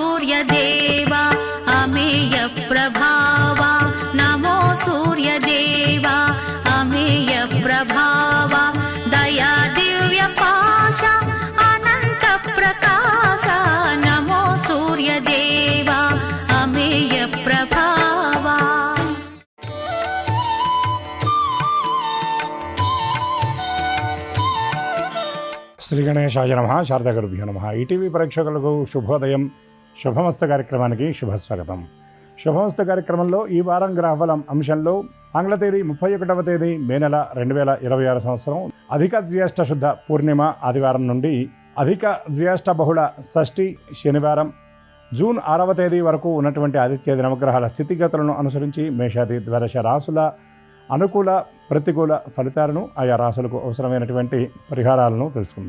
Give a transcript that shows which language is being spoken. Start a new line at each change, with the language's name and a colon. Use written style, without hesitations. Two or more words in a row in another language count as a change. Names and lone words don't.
Marathi: सूर्यदेवा अमेय प्रभावा नमो सूर्यदेवा अमेय प्रभावा दया दिव्य पाशा अनंत प्रकाशा नमो सूर्यदेवा अमेय प्रभावा।
Sanskrit: శ్రీ గణేశాయ నమః. శారదాగురుభ్యో నమః.
Telugu: ఈటీవీ ప్రేక్షకులకు శుభోదయం. శుభమస్తు కార్యక్రమానికి శుభస్వాగతం. శుభమస్తు కార్యక్రమంలో ఈ వారం గ్రహఫలం అంశంలో ఆంగ్ల తేదీ 31వ తేదీ మే నెల 2026 సంవత్సరం అధిక జ్యేష్ఠ శుద్ధ పూర్ణిమ ఆదివారం నుండి అధిక జ్యేష్ఠ బహుళ షష్ఠి శనివారం జూన్ 6వ తేదీ వరకు ఉన్నటువంటి ఆదిత్య నవగ్రహాల స్థితిగతులను అనుసరించి మేషాది ద్వాదశ రాసుల అనుకూల ప్రతికూల ఫలితాలను ఆయా రాసులకు అవసరమైనటువంటి పరిహారాలను తెలుసుకుందాం.